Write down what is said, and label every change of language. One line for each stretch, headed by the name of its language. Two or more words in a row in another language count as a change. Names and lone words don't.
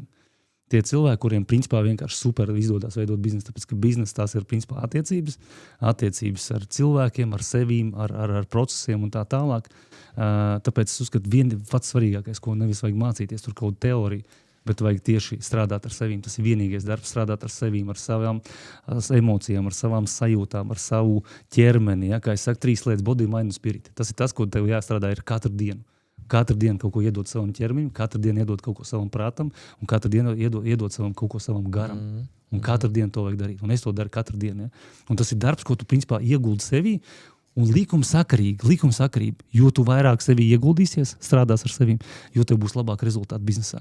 Latvian: Tie cilvēki, kuriem principā vienkārši super izdodas veidot biznesu, tāpēc, ka biznesa tās ir principā attiecības ar cilvēkiem, ar sevīm, ar procesiem un tā tālāk. Tāpēc es uzskatu, pats svarīgākais, ko nevis vajag mācīties, tur kaut teoriju, bet vajag tieši strādāt ar sevīm. Tas ir vienīgais darbs, strādāt ar sevīm, ar savām emocijām, ar savām sajūtām, ar savu ķermeni. Ja? Kā es saku, 3 lietas,
English: body, mind un spirit.
Latvian: Tas ir tas, ko tev jāstrādā ir katru dienu. Katru dienu kaut ko iedod savam ķermenim, katru dienu iedod kaut ko savam prātam, un katru dienu iedod kaut ko savam garam. Un katru dienu to vajag darīt. Un es to daru katru dienu. Ja? Un tas ir darbs, ko tu principā ieguldi sevī, un likumsakarīgi, jo tu vairāk sevī ieguldīsies, strādās ar sevīm, jo tev būs labāk rezultāti biznesā.